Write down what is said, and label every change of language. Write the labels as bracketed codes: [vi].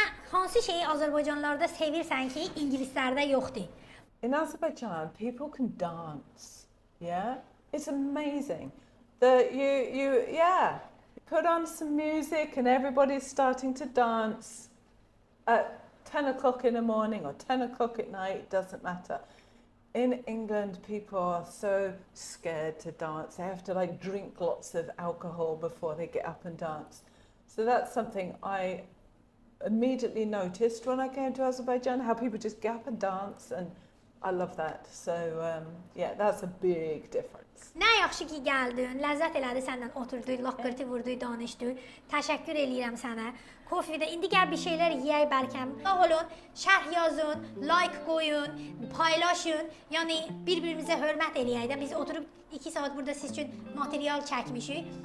[az] Hansı şeyi Azərbaycanlılarda sevirsən ki, ingilislərdə yoxdur? [en] In Azerbaijan, people can dance. Yeah? It's amazing. That you put on some music and everybody's starting to dance at 10 o'clock in the morning or 10 o'clock at night, it doesn't matter. In England, people are so scared to dance. They have to drink lots of alcohol before they get up and dance. So that's something I immediately noticed when I came to Azerbaijan, how people just get up and dance, and I love that. So that's a big difference. [az] Nə yaxşı ki gəldin, ləzzət elədi səndən oturduq, laqqırtı vurduq, danışdıq. Təşəkkür eləyirəm sənə. Kofedə indi gəl bir şeylər yeyək bəlkəm. Sağ olun, şərh yazın, like qoyun, paylaşın. Yəni bir-birimizə hörmət eləyək də. Biz oturub 2 saat burada siz üçün material çəkmişik.